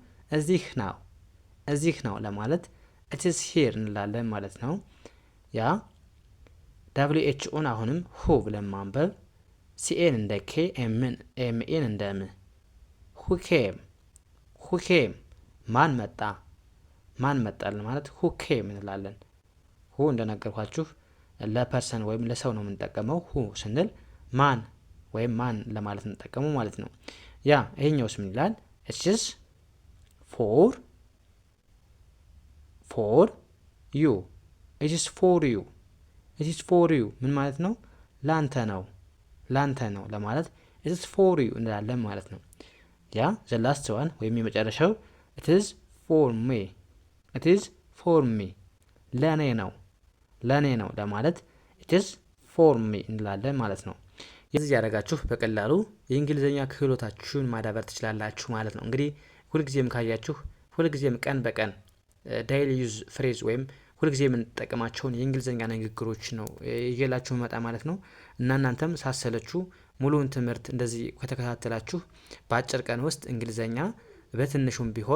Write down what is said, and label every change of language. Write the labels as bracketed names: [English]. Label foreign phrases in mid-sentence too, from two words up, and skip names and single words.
[Amharic] እዚህ ነው ለማለት [English] it's here [Amharic] እንላለን ማለት ነው። ያ WHOን አሁንም ሁ ብለን ማንበብ፣ ሲኤን እንደ ኬ፣ ኤምኤን እንደ ም። ሁኬም ማን መጣልን ማለት ሁኬም እንላለን። ሁ እንደነገርኳችሁ ለፐርሰን ወይም ለሰው ነው የምንጠቀመው። ሁ ስንል ማን ለማለት እንጠቀመው ማለት ነው። ያ ይሄኛውስ ምን ይላል? [English] it's for you [Amharic] ምን ማለት ነው? ላንተ ነው ለማለት [English] it is for you [Amharic] እንላለን ማለት ነው። ያ [English] the last one [Amharic] ወይም የመጨረሻው [English] it is for me it is for me [Amharic] ለኔ ነው ለማለት [English] it is for me [Amharic] እንላለን ማለት ነው። የዚህ ያደረጋችሁ በቀላሉ የእንግሊዝኛ ክህሎታችሁን ማዳበር ትችላላችሁ ማለት ነው። እንግዲህ ሁልጊዜም ካያችሁ ሁልጊዜም ቀን በቀን [English] daily use phrase [Amharic] ወይም ሁልጊዜ የምንጠቀማቸውን የእንግሊዝኛ ንግግሮች ነው ይዤላችሁ መጣ ማለት ነው። እና እናንተም ሳሰለችሁ ሙሉውን ትምህርት እንደዚህ ከተከታተላችሁ በአጭር ቀን ውስጥ እንግሊዝኛ በትንሹም ቢሆን